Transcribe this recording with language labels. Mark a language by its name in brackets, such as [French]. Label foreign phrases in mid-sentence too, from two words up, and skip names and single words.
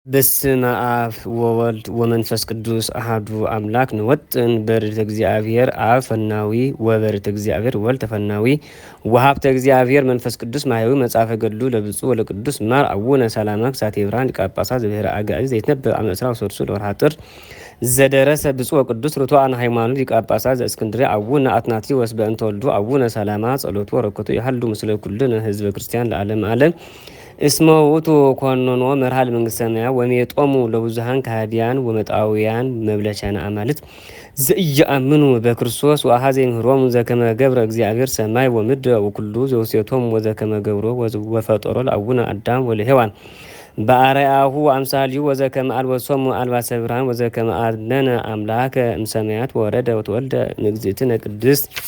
[Geez] በስመ አብ ወወልድ ወመንፈስ ቅዱስ አሐዱ አምላክ ንወጥን በርድእተ እግዚአብሔር አብ ፈናዊ ወበርድእተ እግዚአብሔር ወልድ ተፈናዊ ወሀብተ እግዚአብሔር መንፈስ ቅዱስ ማህያዊ መጽሐፈ ገድሉ ለብፁዕ ወለቅዱስ ማር አቡነ ሰላማ ክሳቴ ብርሃን ሊቀ ጳጳሳት ዘብሔረ አጋዕዝት ዘይትነበብ ዓመ ዕስራ ወሰዱሱ ለወርኃ ጥር ዘደረሰ ብፁዕ ወቅዱስ ርቱዓነ ሃይማኖት ሊቀ ጳጳሳት ዘእስክንድርያ አቡነ አትናቴዎስ በእንተ ወልዱ አቡነ ሰላማ ጸሎቱ ወረከቱ ያህሉ ምስለ ኩልነ ህዝበ ክርስቲያን ለዓለም ዓለም እስመ ውእቱ ኮኖኖ መርሃ ለመንግሥተ ሰማያት ወሜጦሙ ለብዙኃን ከሃዲያን ወመጣውያን መብለቻነ አማልት ዘኢየአምኑ በክርስቶስ ወአኀዘ ይምህሮሙ ዘከመ ገብረ እግዚአብሔር ሰማይ ወምድር ወኩሉ ዘውሴቶሙ ወዘከመ ገብሮ ወፈጠሮ ለአቡነ አዳም ወለሔዋን በአርአያሁ አምሳሊሁ ወዘከመ አልበሶሙ አልባሰ ብርሃን ወዘከመ አድኅነነ አምላከ እምሰማያት ወረደ ወተወልደ ንግዝእትነ ቅድስት